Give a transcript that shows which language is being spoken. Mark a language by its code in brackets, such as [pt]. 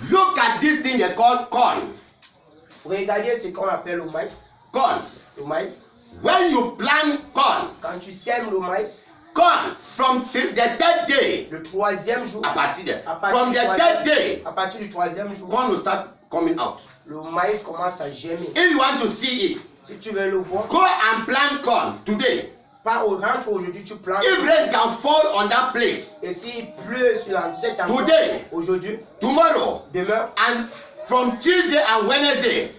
[en] Look at this thing they call corn. [fr] Regardez ce qu'on appelle le maïs. [en] Corn. [fr] Le maïs. [en] When you plant corn, [fr] Quand tu sèmes le maïs, [en] corn from the third day, [fr] le troisième jour, à partir de, à partir [en] from [fr] du [en] the [fr] troisième- [en] third day, [fr] à partir du troisième jour, [en] corn will start coming out. [fr] le maïs commence à germer. [en] If you want to see it, [fr] Si tu veux le voir, [en] go and plant corn today. [fr] rentre aujourd'hui, tu plantes. [en] If rain can fall on that place [fr] Et s'il pleut sur cet endroit, [en] Today. [fr] aujourd'hui, [en] tomorrow, [fr] demain, [en] and from Tuesday and Wednesday,